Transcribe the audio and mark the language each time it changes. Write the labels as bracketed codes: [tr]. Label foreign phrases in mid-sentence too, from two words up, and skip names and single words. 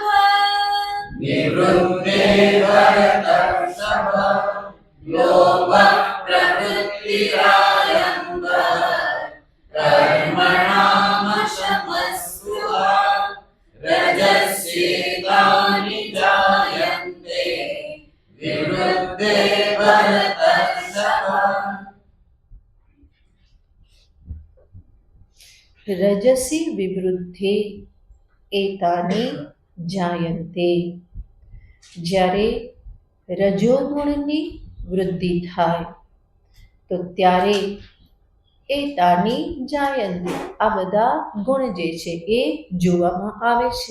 [sa] निवृत्ते भरतर्षभ लोभ प्रवृत्तिरारम्भः कर्मणामशमस्पृहा रजस्येतानि जायन्ते विवृद्धे भरतर्षभ રજસી વિવૃદ્ધે એતાની જાયંતે. [gu] જ્યારે રજોગુણની વૃદ્ધિ થાય તો ત્યારે [sa] એતાની જાયંતે [gu] આ બધા ગુણ જે છે એ જોવામાં આવે છે.